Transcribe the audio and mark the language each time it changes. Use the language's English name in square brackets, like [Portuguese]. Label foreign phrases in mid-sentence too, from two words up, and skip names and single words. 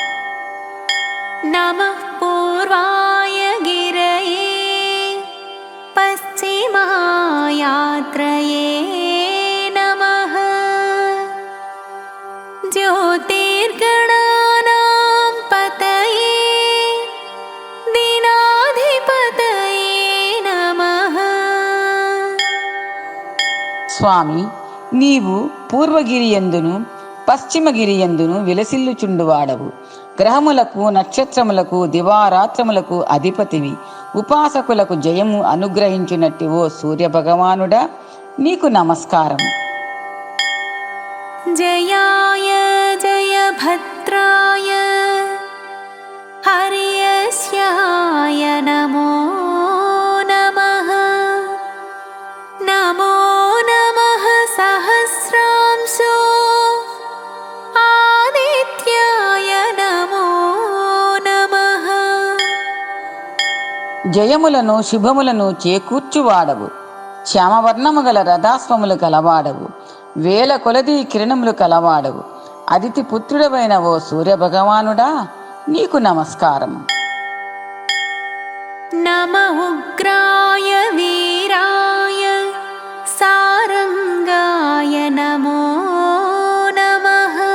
[Sanskrit] नमः पूर्वाय गिरये पश्चिमायात्रये नमः ज्योतिर्गणानां पतये दिनाधिपतये नमः. [Telugu] స్వామి, నీవు పూర్వగిరియందును పశ్చిమగిరియందును విలసిల్లుచుండువాడవు, గ్రహములకు నక్షత్రములకు దివారాత్రములకు అధిపతివి, ఉపాసకులకు జయము అనుగ్రహించునట్టి ఓ సూర్యభగవానుడా నీకు నమస్కారం. [Sanskrit] जयाय जयभद्राय हर्यस्याय नमो नमः. नमो नमः सहस्रांशो आदित्याय नमो नमः. [Telugu] జయములను శుభములను చేకూర్చువాడవు, శ్యామవర్ణము గల రథాశ్వములు కలవాడవు, వేల కొలది కిరణములు కలవాడవు. అదితి పుత్రుడవైన ఓ సూర్యభగవానుడా, నీకు నమస్కారము. [Sanskrit] నమ ఉగ్రాయ వీరాయ సారంగాయ నమో నమః.